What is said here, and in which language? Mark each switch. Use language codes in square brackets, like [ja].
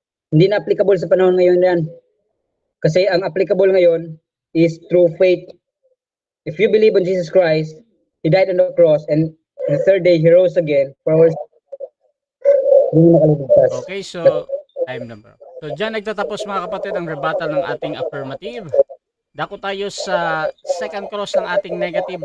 [tl] Hindi na applicable sa panahon ngayon yan. Kasi ang applicable ngayon [en] is through faith. If you believe on Jesus Christ, He died on the cross, and on the third day, He rose again for our sin. [tl] Okay, so time na bro. So dyan nagtatapos mga kapatid ang rebuttal ng ating affirmative. Dako tayo sa second cross ng ating negative.